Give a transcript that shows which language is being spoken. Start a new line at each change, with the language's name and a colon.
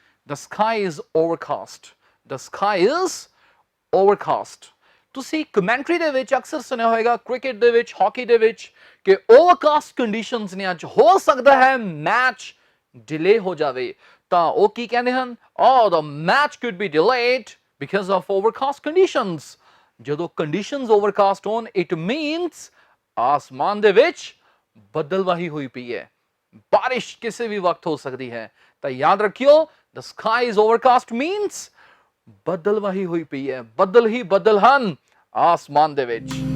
English: The sky is overcast. The sky is overcast.
Punjabi: ਤੁਸੀਂ commentary ਦੇ ਵਿੱਚ ਅਕਸਰ ਸੁਣਿਆ ਹੋਵੇਗਾ, ਕ੍ਰਿਕਟ ਦੇ ਵਿੱਚ, ਹਾਕੀ ਦੇ ਵਿੱਚ, ਕਿ ਓਵਰਕਾਸਟ ਕੰਡੀਸ਼ਨਸ ਨੇ, ਅੱਜ ਹੋ ਸਕਦਾ ਹੈ ਮੈਚ ਡਿਲੇ ਹੋ ਜਾਵੇ, ਤਾਂ ਉਹ ਕੀ ਕਹਿੰਦੇ ਹਨ?
English: Oh, the match could be delayed because of overcast conditions.
Punjabi: ਜਦੋਂ ਕੰਡੀਸ਼ਨਸ ਓਵਰਕਾਸਟ ਹੋਣ ਇਟ ਮੀਨਸ ਆਸਮਾਨ ਦੇ ਵਿੱਚ ਬੱਦਲਵਾਹੀ ਹੋਈ ਪਈ ਹੈ, ਬਾਰਿਸ਼ ਕਿਸੇ ਵੀ ਵਕਤ ਹੋ ਸਕਦੀ ਹੈ। ਤਾਂ ਯਾਦ ਰੱਖਿਓ,
English: the sky is overcast means
Punjabi: ਬੱਦਲਵਾਹੀ ਹੋਈ ਪਈ ਹੈ, ਬੱਦਲ ਹੀ ਬੱਦਲ ਹਨ ਆਸਮਾਨ ਦੇ ਵਿੱਚ।